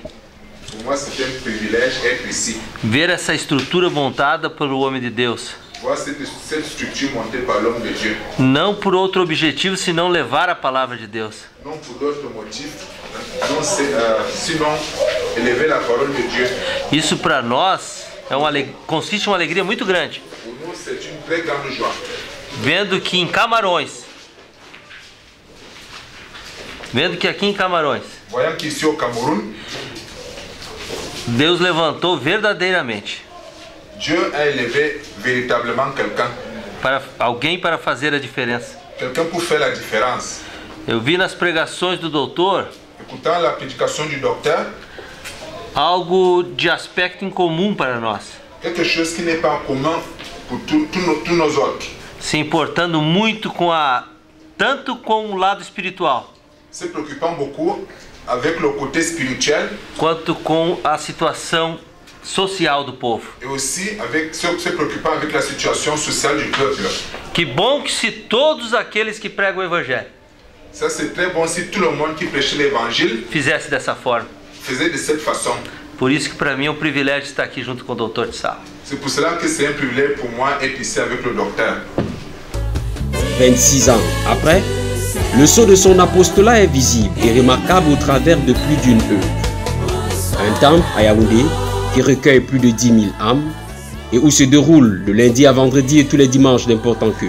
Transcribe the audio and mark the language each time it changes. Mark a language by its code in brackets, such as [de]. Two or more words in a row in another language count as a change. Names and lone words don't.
[fr] Pour moi, c'est un privilège d'être ici. [pt] Ver essa estrutura montada pelo homem de Deus. [fr] Voir cette structure montée par l'homme de Dieu. [pt] Não por outro objetivo, senão levar a palavra de Deus. [fr] Non pour d'autres motifs, sinon élever la parole de Dieu. [pt] Isso para nós consiste em uma alegria muito grande. [fr] Pour nous, c'est une très grande joie. [pt] Vendo que aqui em Camarões, [fr] Voyons qu'ici au Cameroun, [pt] Deus levantou verdadeiramente [fr] Dieu a élevé véritablement quelqu'un. [pt] Alguém para fazer a diferença. [fr] Quelqu'un pour faire la différence. [pt] Eu vi nas pregações do doutor, [fr] Écoutant la prédication du docteur, [pt] algo de aspecto incomum para nós. [fr] quelque chose qui n'est pas en commun pour tous nos autres. [pt] Se importando muito tanto com o lado espiritual, [fr] Se préoccupant beaucoup avec le côté spirituel, [pt] quanto com a situação social do povo. [fr] et aussi se préoccupant avec la situation sociale du peuple. [pt] Que bom que se todos aqueles que pregam o evangelho [fr] Ça c'est très bon si tout le monde qui prêchait l'évangile [pt] fizesse dessa forma. [fr] faisait de cette façon. [pt] Por isso que para mim é privilégio estar aqui junto com o Dr. Tchala. [fr] C'est pour cela que c'est un privilège pour moi d'être ici avec le docteur. 26 ans après, le sceau de son apostolat est visible et remarquable au travers de plus d'une œuvre. Un temple à Yaoundé qui recueille plus de 10 000 âmes et où se déroule de lundi à vendredi et tous les dimanches d'importants cultes.